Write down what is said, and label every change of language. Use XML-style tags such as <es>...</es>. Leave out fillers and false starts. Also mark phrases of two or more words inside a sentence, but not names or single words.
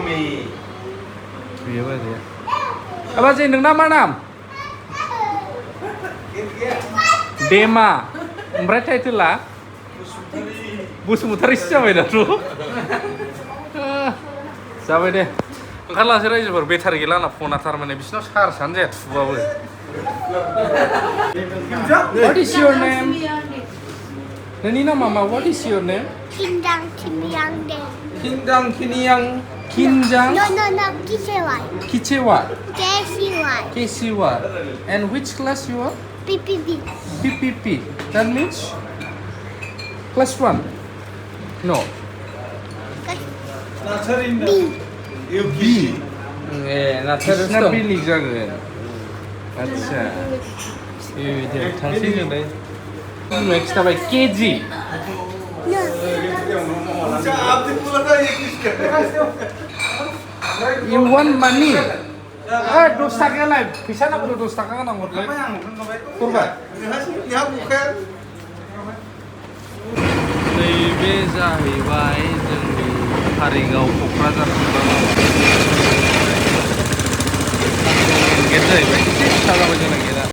<brx>बेयो बाजैया बाजै नोंना मा नाम देमा ओमफ्राय टाइटेला बसुमतारीसो जाबाय दाथ' जाबाय दे ओंखारलांसै रायजोफोर बेटारि गैला आंना फना थारमाने बिसिनाव चार्जआनो जाया थुबाबो</brx> <en>What is your name?</en> <brx>नोंनि नामा मा?</brx> <en>What is your name? Kinjang Kimyang Den. Kinjang Kiniyang Kinjang No, Kisewa. Kichewa Kesiwa. Kesiwa and which class you are? PPP. PPP that means class 1 no B.</en> <brx>B बिसिना बेलेग जागोन आच्छा बेबायदि थांसै जोंलाय बिमाया खिथाबाय केजि</brx> <en>You want money?</en> <brx>10 थाखायालाय फैसा नांगौ 10 थाखा गोनां हरलाय हरबाय नैबे जाहैबाय जोंनि कारिगाव क'क्राझार गेट जाहैबाय एसे फिसा जाबाय जोंना गेटआ</brx>